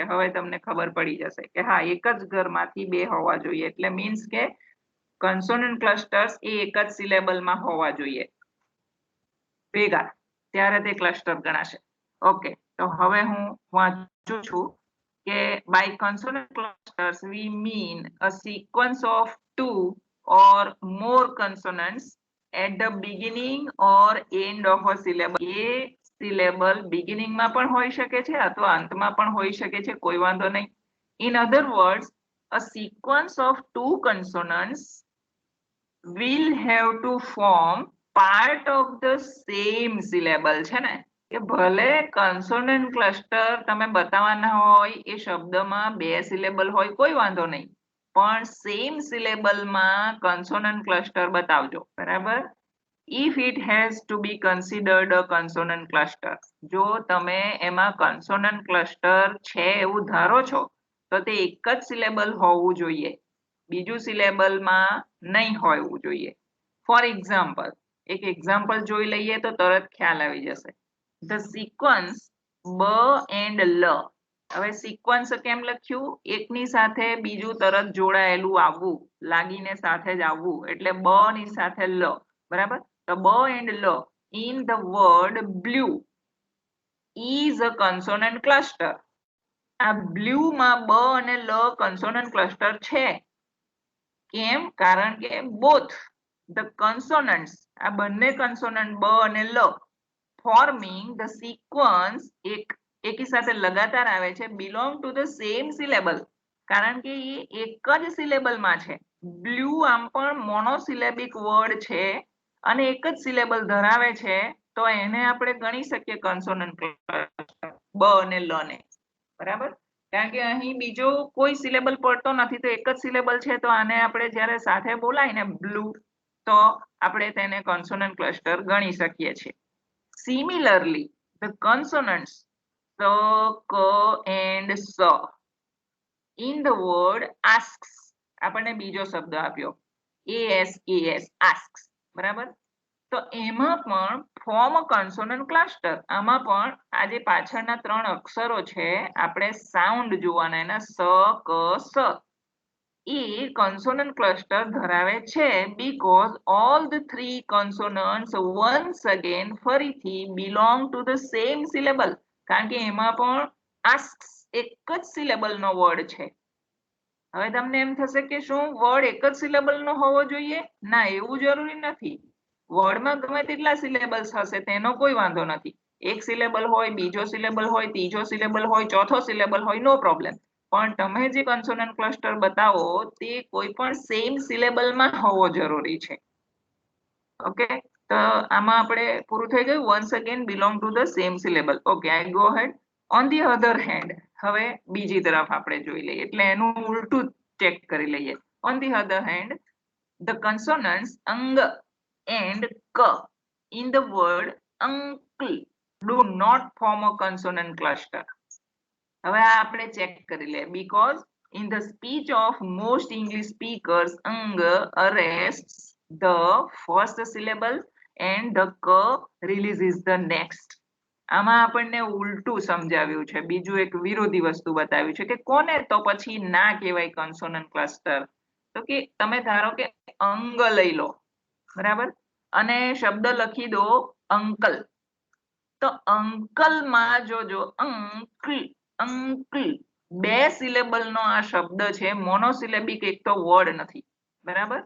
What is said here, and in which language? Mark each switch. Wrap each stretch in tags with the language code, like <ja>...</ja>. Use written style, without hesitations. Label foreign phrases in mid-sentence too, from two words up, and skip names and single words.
<gu>હવે તમને ખબર પડી જશે કે હા, એક જ ઘરમાંથી બે હોવા જોઈએ, એટલે મીન્સ કે</gu> <en>consonant clusters</en> <gu>એ એક જ સિલેબલમાં હોવા જોઈએ ભેગા, ત્યારે તે ક્લસ્ટર ગણાશે. ઓકે, તો હવે હું વાંચું છું કે</gu> <en>by consonant clusters we mean a sequence of 2 or more consonants at the beginning or end of a syllable.</en> <gu>એ સિલેબલ બિગિનિંગમાં પણ હોઈ શકે છે અથવા અંતમાં પણ હોઈ શકે છે, કોઈ વાંધો નહીં.</gu> <en>In other words, a sequence of 2 consonants will have to form part of the same syllable.</en> <gu>છે ને કે ભલે</gu> <en>consonant cluster</en> <gu>તમે બતાવવાના હોય એ શબ્દમાં બે સિલેબલ હોય, કોઈ વાંધો નહીં, પણ</gu> <en>same syllable consonant cluster</en> <gu>બતાવજો. બરાબર?</gu> <en>If it has to be considered a consonant cluster,</en> <gu>જો તમે એમાં</gu> <en>consonant cluster</en> <gu>છે એવું ધારો છો, તો તે એક જ સિલેબલ હોવું જોઈએ, બીજું સિલેબલમાં નહીં હોવું જોઈએ.</gu> <en>for example,</en> <gu>એક એક્ઝામ્પલ જોઈ લઈએ તો તરત ખ્યાલ આવી જશે.</gu> <en>the sequence b and l.</en> <gu>હવે સિક્વન્સ કેમ લખ્યું? એકની સાથે બીજું તરત જોડાયેલું આવવું, લાગીને સાથે જ આવવું, એટલે બ ની સાથે લ. બરાબર? તો</gu> <en>b and l in the word blue is a consonant cluster.</en> <gu>આ બ્લુ માં બ અને લ</gu> <en>consonant cluster</en> <gu>છે. કેમ? કારણ કે</gu> <en>both the consonants,</en> <gu>આ બંને કન્સોનન્ટ બ અને લ</gu> <en>forming the sequence,</en> <gu>એકી સાથે લગાતાર આવે છે,</gu> <en>belong to the same syllable,</en> <gu>કારણ કે એ એક જ સિલેબલમાં છે. બ્લુ આમ પણ</gu> <en>monosyllabic word</en> <gu>છે અને એક જ સિલેબલ ધરાવે છે, તો એને આપણે ગણી શકીએ</gu> <en>consonant cluster</en> <gu>બ અને લ ને. બરાબર? કારણ કે અહીં બીજો કોઈ સિલેબલ પડતો નથી, તો એક જ સિલેબલ છે, તો આને આપણે જ્યારે સાથે બોલાય ને બ્લુ, તો આપણે તેને</gu> <en>consonant cluster</en> <gu>ગણી શકીએ છીએ.</gu> <en>સિમિલરલી the consonants સ, ક and સ in the word asks,</en> <gu>આપણને બીજો શબ્દ આપ્યો ASKS, asks. બરાબર? તો એમાં પણ</gu> <en>form consonant cluster.</en> <gu>આમાં પણ આ જે પાછળના ત્રણ અક્ષરો છે, આપણે સાઉન્ડ જોવાના, એના સ, ક, સ, એ</gu> <en>consonant cluster</en> <gu>ધરાવે છે,</gu> <en>because all the three consonants once again ફરીથી belong to the same syllable,</en> <gu>કારણ કે એમાં પણ asks એક જ સિલેબલનો વર્ડ છે. હવે તમને એમ થશે કે શું વર્ડ એક જ સિલેબલનો હોવો જોઈએ? ના, એવું જરૂરી નથી. વર્ડમાં ગમે તેટલા સિલેબલ્સ હશે તેનો કોઈ વાંધો નથી, એક સિલેબલ હોય, બીજો સિલેબલ હોય, ત્રીજો સિલેબલ હોય, ચોથો સિલેબલ હોય,</gu> <en>no problem.</en> <gu>પણ તમે જે</gu> <en>consonant cluster</en> <gu>બતાવો તે કોઈ પણ</gu> <en>same syllable</en> <gu>હોવો જરૂરી છે. ઓકે, તો આમાં આપણે પૂરું થઈ ગયું.</gu> <en>once again belong to the same syllable. okay, I go ahead. on the other hand,</en> <gu>હવે બીજી તરફ આપણે જોઈ લઈએ, એટલે એનું ઉલટું ચેક કરી લઈએ.</gu> <en>on the other hand, the consonants ang and k in the word uncle do not form a consonant cluster.</en> <gu>હવે આ આપણે ચેક કરી લે.</gu> <en>because in the speech of most English speakers ang arrests the first syllable and the k releases the next.</en> <gu>આમાં આપણને ઉલટું સમજાવ્યું છે, બીજું એક વિરોધી વસ્તુ બતાવ્યું છે કે કોને તો પછી ના કહેવાય</gu> <en>consonant cluster.</en> <gu>તો કે તમે ધારો કે અંગ લઈ લો, બરાબર, અને શબ્દ લખી દો અંકલ. તો અંકલ માં જોજો અંકલ અંકલ બે સિલેબલ નો આ શબ્દ છે, મોનોસિલેબિક એક તો વર્ડ નથી, બરાબર.</gu>